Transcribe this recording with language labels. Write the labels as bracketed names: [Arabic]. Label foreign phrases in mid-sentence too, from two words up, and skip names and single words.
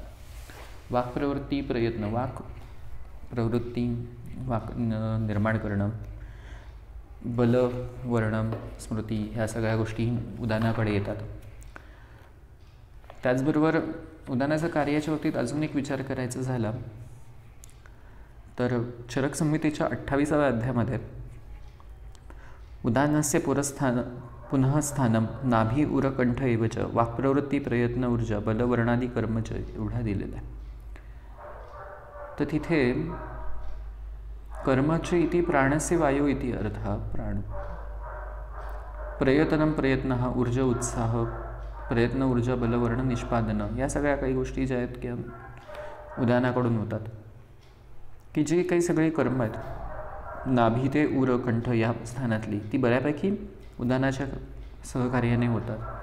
[Marathi] वाक्प्रवृत्ती प्रयत्न, वाक प्रवृत्ती, वाक निर्माण करणं, बल, वर्ण, स्मृती ह्या सगळ्या गोष्टी उदानाकडे येतात. त्याचबरोबर उदानाच्या कार्याच्या बाबतीत अजून एक विचार करायचा झाला तर चरक संहितेच्या 28व्या अध्यायामध्ये [Sanskrit] उदानस्य पुनः स्थानम नाभी उरकंठ एवच वाक्प्रवृत्ती प्रयत्न ऊर्जा बलवर्णादी कर्मच [Marathi] एवढा दिलेला आहे. तर तिथे [Sanskrit] कर्मचे इति प्राणस्य वायू इति अर्थ. [Marathi] प्राण प्रयत्न ऊर्जा उत्साह प्रयत्न, ऊर्जा, बल, वर्ण, निष्पादनं, या सगळ्या काही गोष्टी ज्या आहेत की उदानाकडून होतात, की जे काही सगळे कर्म आहेत नाभी ते उर कंठ या स्थानातली, ती बऱ्यापैकी उदानाच्या सहकार्याने होतात.